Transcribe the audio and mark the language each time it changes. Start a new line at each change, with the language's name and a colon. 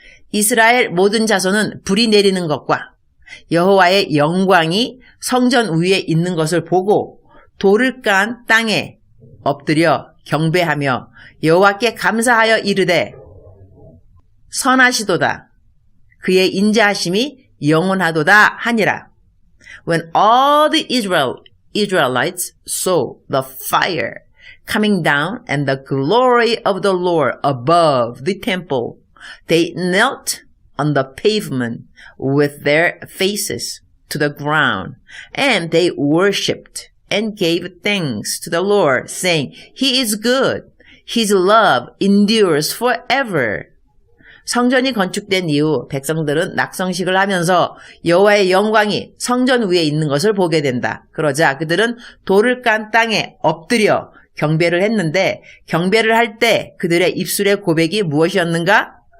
Korean: 이스라엘 모든 자손은 불이 내리는 것과 여호와의 영광이 성전 위에 있는 것을 보고 돌을 깐 땅에 엎드려 경배하며 여호와께 감사하여 이르되 선하시도다. 그의 인자하심이 영원하도다 하니라.
English: When all the Israelites saw the fire coming down and the glory of the Lord above the temple, they knelt on the pavement with their faces to the ground, and they worshipped and gave thanks to the Lord, saying, He is good. His love endures forever.
Korean: 성전이 건축된 이후 백성들은 낙성식을 하면서 여호와의 영광이 성전 위에 있는 것을 보게 된다. 그러자 그들은 돌을 깐 땅에 엎드려 경배를 했는데 경배를 할 때 그들의 입술의 고백이 무엇이었는가?